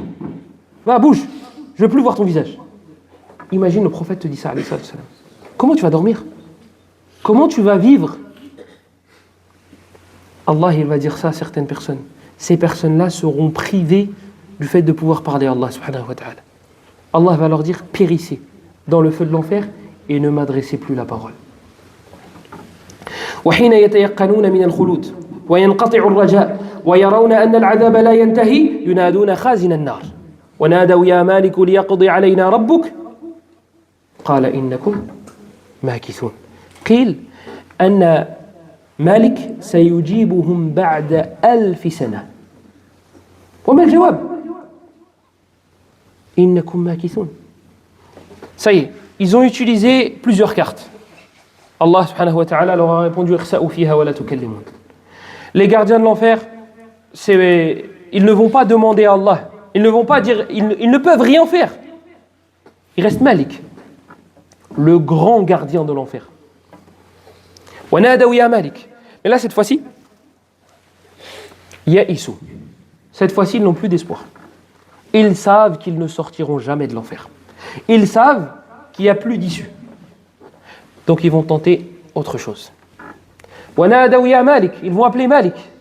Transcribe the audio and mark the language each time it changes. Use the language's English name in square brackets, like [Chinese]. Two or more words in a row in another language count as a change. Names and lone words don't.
[French] Va, bouge, je ne veux plus voir ton visage. Imagine le prophète te dit ça, [Arabic] عليه وسلم. [French] Comment tu vas dormir? Comment tu vas vivre? Allah, il va dire ça à certaines personnes. Ces personnes-là seront privées du fait de pouvoir parler à Allah [Arabic] سبحانه وتعالى. [French] Allah va leur dire, périssez dans le feu de l'enfer et ne m'adressez plus la parole. [Arabic] وحين يتيقنون من الخلود وينقطع الرجاء ويرون أن العذاب لا ينتهي ينادون خازن النار ونادوا يا مالك ليقضي علينا ربك قال إنكم ماكثون قيل أن مالك سيجيبهم بعد 1000 سنة وما الجواب إنكم ماكثون. [French] Ça y est, ils ont utilisé plusieurs cartes. Allah [Arabic] سبحانه وتعالى [French] leur a répondu [Arabic] اخسئوا فيها ولا تكلمون. [French] Les gardiens de l'enfer, ils ne vont pas demander à Allah, ils ne vont pas dire, ils ne peuvent rien faire. Il reste Malik, le grand gardien de l'enfer. [Arabic] ونادوا يا مالك. [French] Mais là cette fois-ci, ya'isu. Cette fois-ci, ils n'ont plus d'espoir. Ils savent qu'ils ne sortiront jamais de l'enfer. Ils savent qu'il n'y a plus d'issue. Donc ils vont tenter autre chose. Ils vont appeler Malik.